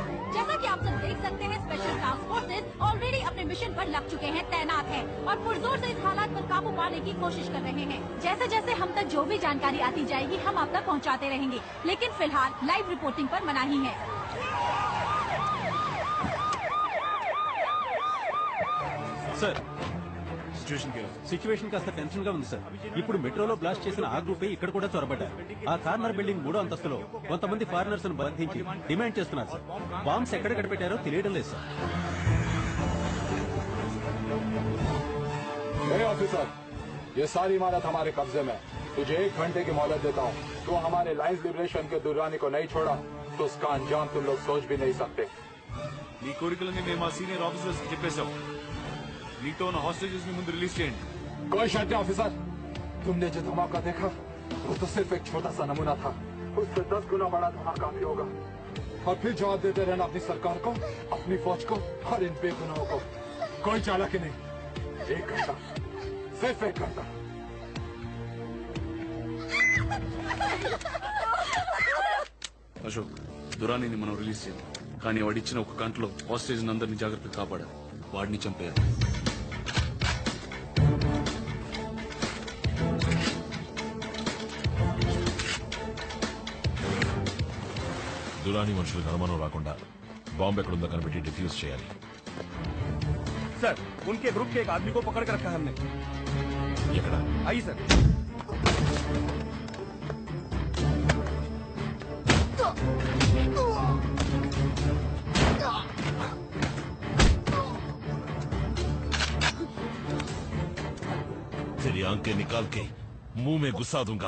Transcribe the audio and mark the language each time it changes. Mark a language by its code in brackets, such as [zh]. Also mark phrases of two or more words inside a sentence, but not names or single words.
[hi] जैसा कि आप सब देख सकते हैं, [en] special task forces already [hi] अपने मिशन पर लग चुके हैं, तैनात हैं और पुरजोर से इस हालात पर काबू पाने की कोशिश कर रहे हैं। जैसे जैसे हम तक जो भी जानकारी आती जाएगी, हम आप तक पहुँचाते रहेंगे, लेकिन फिलहाल [en] live reporting [hi] पर मनाही है। [te] సార్, సిచ్యువేషన్ కాస్త టెన్షన్ గా ఉంది సార్. ఇప్పుడు మెట్రోలో బ్లాస్ట్ చేసిన ఆ గ్రూపే ఇక్కడ కూడా చొరబడ్డారు. ఆ [en] corner building [te] 3వ అంతస్తులో కొంతమంది ఫారినర్స్ ను బంధించి డిమాండ్ చేస్తున్నారు సార్. బాంబ్స్ ఎక్కడ పెట్టారో తెలియడం లేదు సార్. [hi] ऑफिसर, ये सारी इमारत हमारे कब्जे में। तुझे 1 घंटे की मोहलत देता हूँ। तो हमारे लाइन्स लिबरेशन के दुर्रानी को नहीं छोड़ा तो उसका अंजाम तुम लोग सोच भी नहीं सकते। [te] నీ కోరికలని మేము మా సీనియర్ ఆఫీసర్స్ కి చెప్పేశాం. నీతో ఉన్న హాస్టేజెస్ ని ముందు రిలీజ్ చేయండి. [hi] कोई शक नहीं ऑफिसर, तुमने जो धमाका देखा वो तो सिर्फ एक छोटा सा नमूना था। उससे 10 गुना बड़ा धमाका भी होगा। और फिर जवाब देते रहना अपनी सरकार को, अपनी फौज को और इन बेगुनाहों को। कोई चालाकी नहीं, 1 घंटा, सिर्फ 1 घंटा। [te] అశోక్, దురానీని మనం రిలీజ్ చేయాలి, కానీ వాడిచ్చిన 1 గంటలో హాస్టేజ్ అందరినీ జాగ్రత్తగా కాపాడాలి. వాడిని చంపేయాలి. దురాని మనుషులకు అనుమానం రాకుండా బాంబు ఎక్కడుందో కనిపెట్టి డిఫ్యూజ్ చేయాలి. [hi] सर, उनके ग्रुप के एक आदमी को पकड़ कर रखा है हमने। [te] ఎక్కడ? [hi] आइए सर। तेरी आंखें निकाल के मुंह में घुसा दूंगा।